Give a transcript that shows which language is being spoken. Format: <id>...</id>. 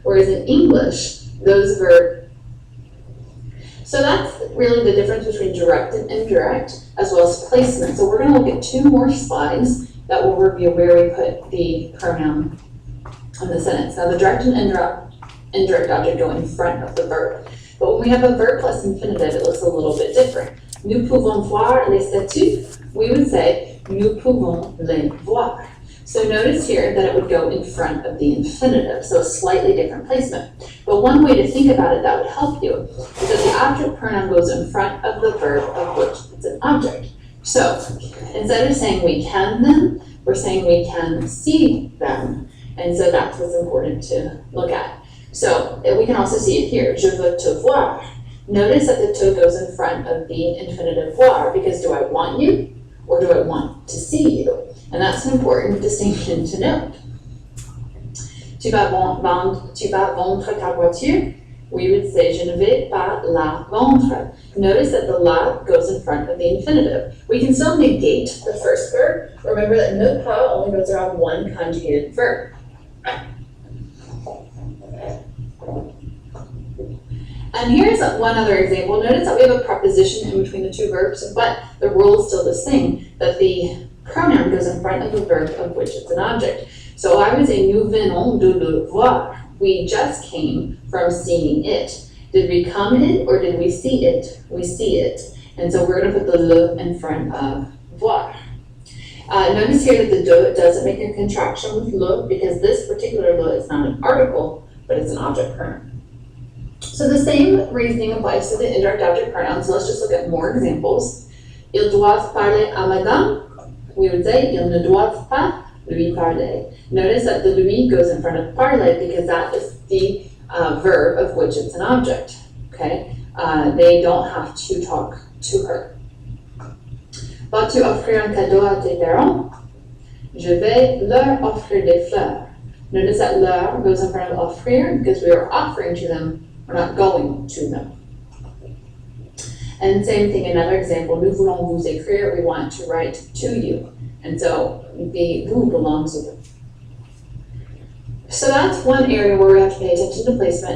<en>Whereas in English, those verbs. So that's really the difference between direct and indirect, as well as placement. So we're going to look at two more slides that will review where we put the pronoun in the sentence. Now the direct and indirect object go in front of the verb. But when we have a verb plus infinitive, it looks a little bit different.</en> <fr>Nous pouvons voir les statues.</fr> <en>We would say</en> <fr>nous pouvons les voir.</fr> <en>So notice here that it would go in front of the infinitive, so a slightly different placement. But one way to think about it that would help you is that the object pronoun goes in front of the verb of which it's an object. So instead of saying we can them, we're saying we can see them. And so that's what's important to look at. So we can also see it here,</en> <fr>je veux te voir.</fr> <en>Notice that the te goes in front of the infinitive voir, because do I want you or do I want to see you? And that's an important distinction to note.</en> <fr>Tu vas vendre ta voiture?</fr> <en>We would say</en> <fr>je ne vais pas la vendre.</fr> <en>Notice that the la goes in front of the infinitive. We can still negate the first verb. Remember that ne pas only goes around one conjugated verb. And here's one other example. Notice that we have a preposition in between the two verbs, but the rule is still the same, that the pronoun goes in front of the verb of which it's an object. So I would say</en> <fr>nous venons de le voir.</fr> <en>We just came from seeing it. Did we come in or did we see it? We see it. And so we're going to put the le in front of voir. Notice here that the de doesn't make a contraction with le because this particular le is not an article, but it's an object pronoun. So the same reasoning applies to the indirect object pronouns. So let's just look at more examples.</en> <fr>Ils doivent parler à madame.</fr> <en>We would say</en> <fr>ils ne doivent pas lui parler.</fr> <en>Notice that the lui goes in front of parler because that is the verb of which it's an object. Okay, they don't have to talk to her.</en> <fr>Vas-tu offrir un cadeau à tes parents? Je vais leur offrir des fleurs.</fr> <en>Notice that leur goes in front of offrir because we are offering to them. We're not going to them. And same thing, another example,</en> <fr>nous voulons vous écrire,</fr> <en>we want to write to you. And so the vous belongs to them. So that's one area where we have to pay attention to placement.</en>